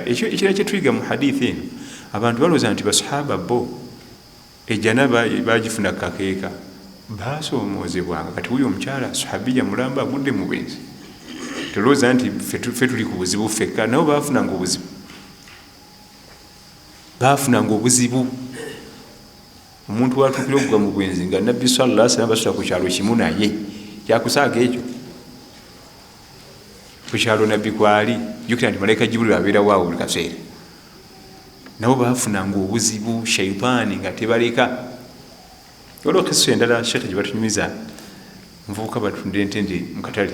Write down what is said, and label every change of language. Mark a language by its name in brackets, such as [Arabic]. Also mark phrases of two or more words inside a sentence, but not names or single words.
[Ganda] Ekirala kye tuyiga mu hadithi eno, abantu balowooza nti basahaba bo ejjanaba bagifuna kakeeka, baasoomoozebwanga. Kati wuyo omukyala sahabiya mulamba agudde mu bwenzi, tolowooza nti ffe tuli ku buzibu ffekka, nabo baafunanga obuzibu, baafunanga obuzibu. Omuntu watuukira okugwa mu bwenzi nga nabbi [Arabic] صلى الله عليه وسلم [Ganda] basula ku kyalo kimu naye, kyakusaaga ekyo ku kyalo nabbi kwali, jjukira nti malayika Jibril abeerawo awo buli kaseera. Nabo baafunanga obuzibu, shaitaani nga tebaleka. Waliwo kisa endala sheekhe gye batunyumiza, nvubuka batunda entende mu katale.